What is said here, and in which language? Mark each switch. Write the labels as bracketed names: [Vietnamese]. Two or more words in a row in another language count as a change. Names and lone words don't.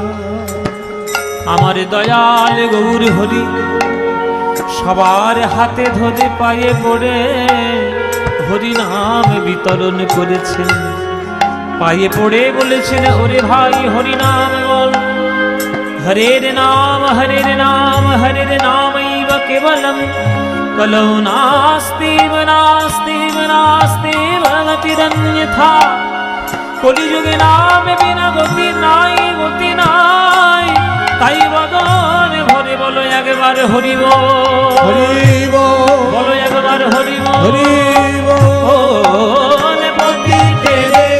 [Bangla] আমার দয়াল গৌর হরি সবার হাতে ধরে পায়ে পড়ে হরি নাম বিতরণ করেছেন। পায়ে পড়ে বলেছেন, ওরে ভাই হরি নাম বল, [Sanskrit] হরের নাম হরের নাম হরের নামৈব কেবলম, কলৌ নাস্তি নাস্তি নাস্তি গতিরন্যথা। [Bangla] কলিযুগে নাম বিনা গতি নাই, গতি নাই। তাই বদন ভরে বলো একবার হরি বল, বলো একবার হরি বল। পতিতের